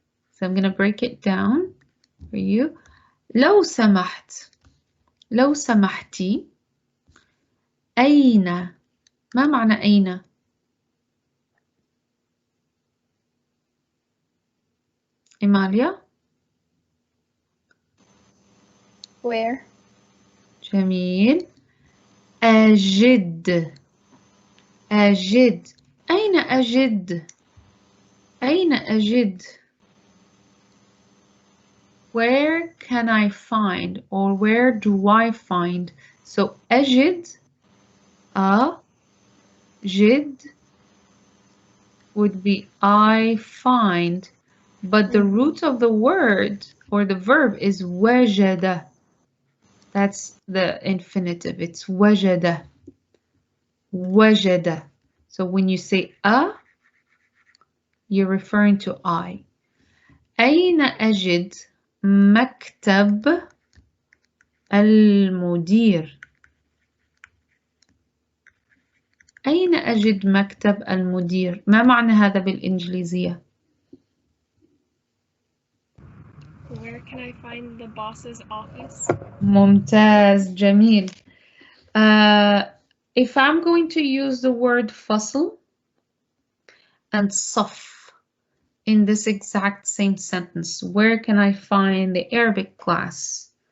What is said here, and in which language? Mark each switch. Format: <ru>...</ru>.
<en>So I'm gonna break it down for you.</en> <ar>لو سمحت، لو سمحتي، أين؟ ما معنى أين؟ إيماليا؟</ar> <en>Where?</en> <ar>جميل. أجد. أجد. أين أجد؟ أين أجد؟</ar> <en>Where can I find, or where do I find? So أجد, أجد would be I find, but the root of the word or the verb is وجد. That's the infinitive. It's وجد. وجد. So when you say you're referring to I.</en> <ar>أين أجد مكتب المدير؟ أين أجد مكتب المدير؟ ما معنى هذا بالإنجليزية؟</ar> <en>Where can I find the boss's office?</en> <ar>ممتاز، جميل.</ar> <en>If I'm going to use the word فصل and صف in this exact same sentence, where can I find the Arabic class?</en>